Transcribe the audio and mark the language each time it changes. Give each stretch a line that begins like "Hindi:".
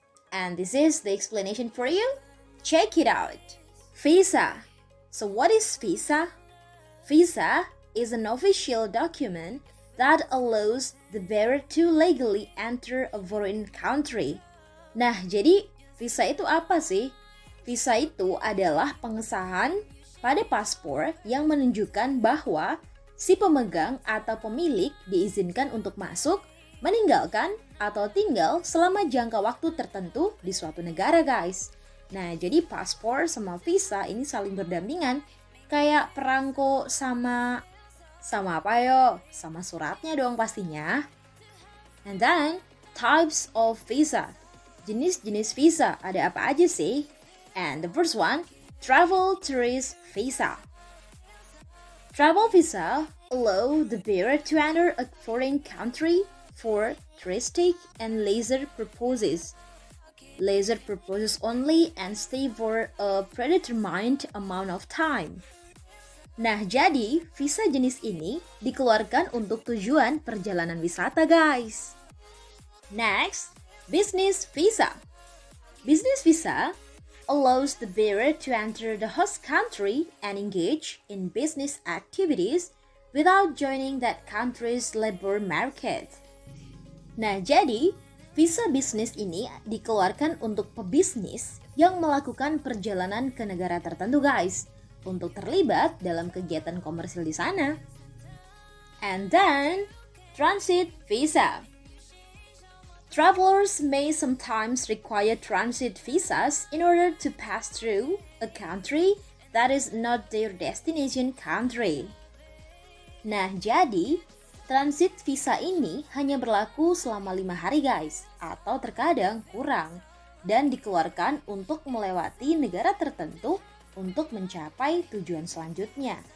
English: And this is the explanation for you. Check it out. Visa. So what is visa? Visa is an official document that allows the bearer to legally enter a foreign country.
Indonesian: Nah, jadi visa itu apa sih? Visa itu adalah pengesahan pada paspor yang menunjukkan bahwa si pemegang atau pemilik diizinkan untuk masuk, meninggalkan, atau tinggal selama jangka waktu tertentu di suatu negara, guys. Nah, jadi paspor sama visa ini saling berdampingan, kayak perangko sama apa yo? Sama suratnya dong pastinya.
English: And then, types of visa.
Indonesian: Jenis-jenis visa ada apa aja sih?
English: And the first one, travel tourist visa. Travel visa allow the bearer to enter a foreign country for touristic and leisure purposes. Leisure purposes only and stay for a predetermined amount of time.
Indonesian: Nah, jadi visa jenis ini dikeluarkan untuk tujuan perjalanan wisata, guys.
English: Next, business visa. Business visa allows the bearer to enter the host country and engage in business activities without joining that country's labor market.
Indonesian: Nah, jadi visa bisnis ini dikeluarkan untuk pebisnis yang melakukan perjalanan ke negara tertentu, guys, untuk terlibat dalam kegiatan komersil di sana.
English: And then, transit visa. Travelers may sometimes require transit visas in order to pass through a country that is not their destination country.
Indonesian: Nah, jadi transit visa ini hanya berlaku selama 5 hari, guys, atau terkadang kurang, dan dikeluarkan untuk melewati negara tertentu untuk mencapai tujuan selanjutnya.